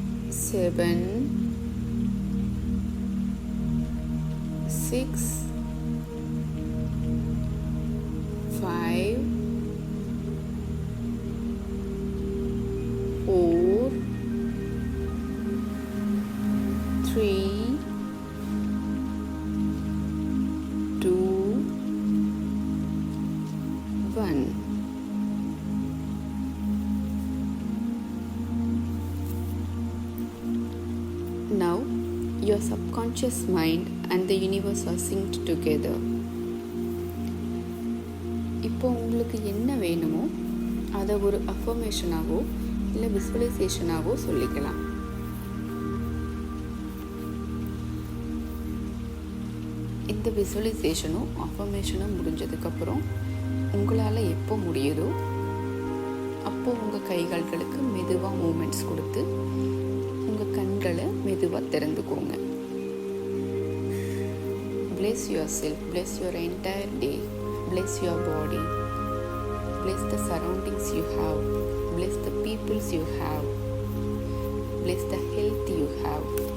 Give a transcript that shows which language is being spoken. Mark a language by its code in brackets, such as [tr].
[en] 7, 6, 5, 4, 3, 2, 1. Now your subconscious mind and the universe are synced together. [ta] இப்போ உங்களுக்கு என்ன வேணுமோ அதை ஒரு அஃபர்மேஷனாவோ இல்லை விசுவலைசேஷனாவோ சொல்லிக்கலாம். இந்த விசுவலைசேஷனும் அஃபர்மேஷனும் முடிஞ்சதுக்கப்புறம் உங்களால் எப்போ முடியுதோ அப்போது உங்கள் கைகால்களுக்கு மெதுவாக மூமெண்ட்ஸ் கொடுத்து உங்கள் கண்களை மெதுவாக திறந்துக்கோங்க. [en] Bless yourself, bless your entire day, bless your body, bless the surroundings you have, bless the peoples you have, bless the health you have.